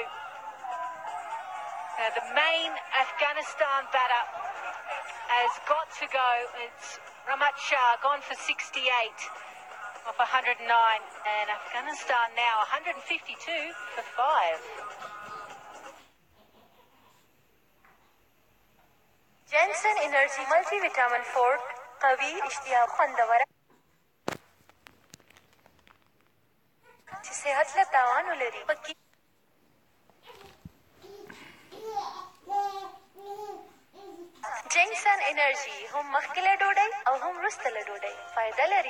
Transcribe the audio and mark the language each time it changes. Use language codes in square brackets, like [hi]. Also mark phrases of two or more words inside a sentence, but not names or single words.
[en] Now, the main Afghanistan batter has got to go. It's Ramat Shah, gone for 68 off 109. And Afghanistan now 152 for 5. [ps] جنسن انرژي ملټي وټامین فورټ قوي اشتها خوندوره چې صحت له تاوان ولري. جنسن انرژي هم مخکې له ډوډۍ او هم وروسته له ډوډۍ فایده لري.